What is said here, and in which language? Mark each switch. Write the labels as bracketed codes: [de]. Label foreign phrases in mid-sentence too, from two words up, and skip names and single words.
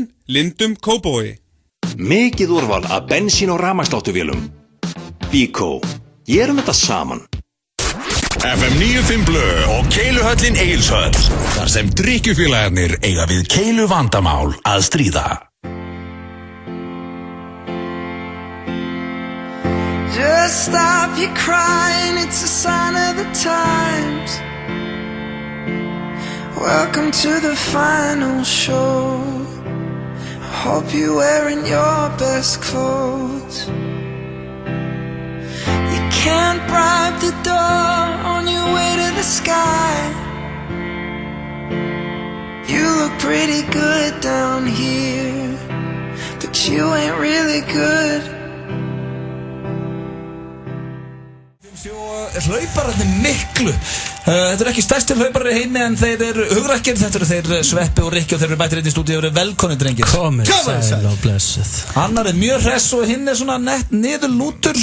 [is] Samlokubarinn, Lindum, Kópavogi. Mikið úrval af bensín- og rafmagnsláttuvélum. Bíkó. Gerum þetta saman. FM 95 Blö og Keiluhöllin Egilshöll. Þar sem drykkjufélagarnir eiga við keilu vandamál að stríða. [en] Just stop your crying, it's a sign of the times. Welcome to the final show. I hope you're wearing your best clothes. You can't bribe the door on your way to the sky. You look pretty good down here, but you ain't really good. [is] Hlaupararnir miklu Þetta ekki stærsti hlauparar í heimi en þeir eru hugrakkir, þetta þeir Sveppi og Rikki og þeir bættir inn í stúdíu og eru velkonni drengir Komið sæl og blessuð Annar mjög hress og hinn svona nett niður lútur